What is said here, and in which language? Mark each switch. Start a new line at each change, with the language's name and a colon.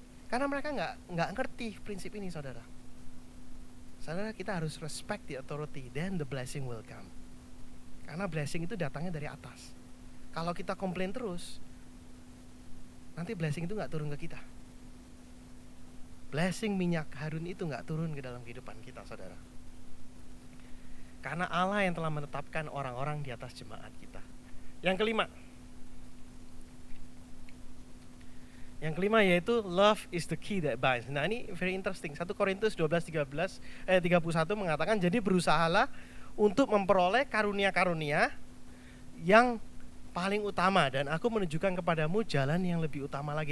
Indonesian: Karena mereka nggak ngerti prinsip ini, saudara. Saudara, kita harus
English: respect the authority, then the blessing will come.
Indonesian: Karena blessing itu datangnya dari atas. Kalau kita komplain terus, nanti blessing itu nggak turun ke kita. Blessing minyak harun itu nggak turun ke dalam kehidupan kita, saudara. Karena Allah yang telah menetapkan orang-orang di atas jemaat kita. Yang kelima yaitu
English: love is the key that binds.
Indonesian: Nah, ini
English: very interesting.
Indonesian: 1 Korintus 12:31 mengatakan, jadi berusahalah untuk memperoleh karunia-karunia yang paling utama, dan aku menunjukkan kepadamu jalan yang lebih utama lagi.